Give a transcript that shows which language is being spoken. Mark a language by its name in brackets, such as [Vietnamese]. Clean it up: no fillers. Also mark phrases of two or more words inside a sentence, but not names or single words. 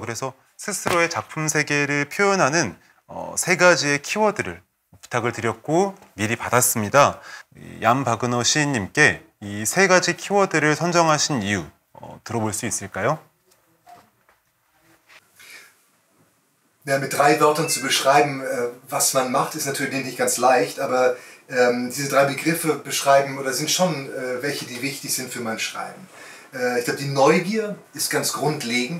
[Korean] 그래서 스스로의 작품 세계를 표현하는 세 가지의 키워드를 부탁을 드렸고 미리 받았습니다. 얀바그너 시인님께 이 세 가지 키워드를 선정하신 이유 들어볼 수 있을까요? [German] Ja, mit 3 Wörtern zu beschreiben, was man macht, ist natürlich nicht ganz leicht, aber diese 3 Begriffe beschreiben oder sind schon welche, die wichtig sind für mein Schreiben. Ich glaube, die Neugier ist ganz grundlegend.